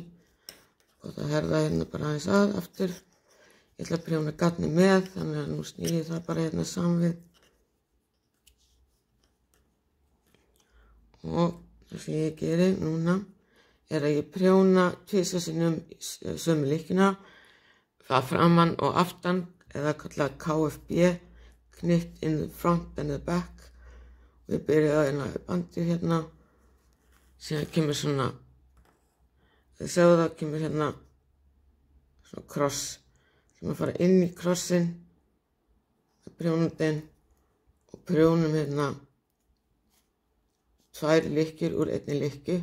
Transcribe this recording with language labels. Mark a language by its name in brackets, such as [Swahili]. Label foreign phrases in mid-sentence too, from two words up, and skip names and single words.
[Icelandic] Og það herða hérna bara aðeins aftur. Ég ætla að prjóna gatni með, þannig að nú snýr ég það bara hérna saman við. Og það sem ég geri núna er að ég prjóna 2 sinnum sömu lykkjuna, það framan og aftan, eða kallað KFB, [English] knit in the front and the back. [Icelandic] Og ég byrja hérna bandið hérna, síðan kemur svona, þið sjáu það kemur hérna svona kross. Þannig að fara inn í krossin, prjónandinn og prjónum hérna 2 lykkjur úr einni lykkju.